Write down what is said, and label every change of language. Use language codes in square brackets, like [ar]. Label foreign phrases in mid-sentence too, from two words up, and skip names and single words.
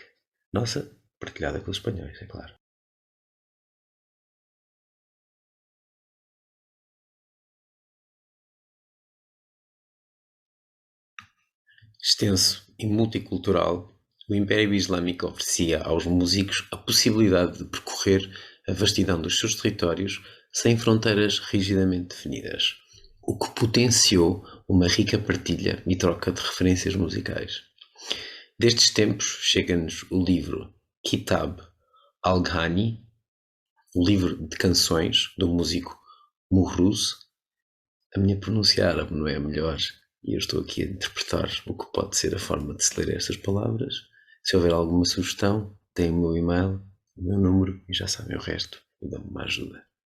[pt] Nossa, partilhada com os espanhóis, é claro. Extenso e multicultural, o Império Islâmico oferecia aos músicos a possibilidade de percorrer a vastidão dos seus territórios sem fronteiras rigidamente definidas, o que potenciou uma rica partilha e troca de referências musicais. Destes tempos chega-nos o livro Kitab al-Ghani, o livro de canções do músico Muhruz. A minha pronúncia árabe não é a melhor e eu estou aqui a interpretar o que pode ser a forma de se ler estas palavras. Se houver alguma sugestão, tem o meu e-mail, o meu número e já sabem o resto e dão-me uma ajuda.